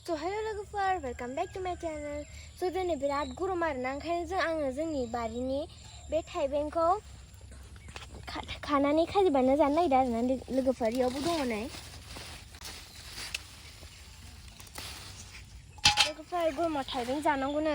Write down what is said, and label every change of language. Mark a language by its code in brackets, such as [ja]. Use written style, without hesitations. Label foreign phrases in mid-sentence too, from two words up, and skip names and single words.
[en] So hello लोगोफोर, welcome back to my channel. [brx] So दिनै बिराद गरम आरोना, ओंखायनो आङो जोंनि बारिनि बे थाइबेंखौ खानानै खाजि बानायना जानो नागिरदों आरोना लोगोफोर. इयावबो दङ नै. लोगोफोर गरमाव थाइबें जानांगौनो.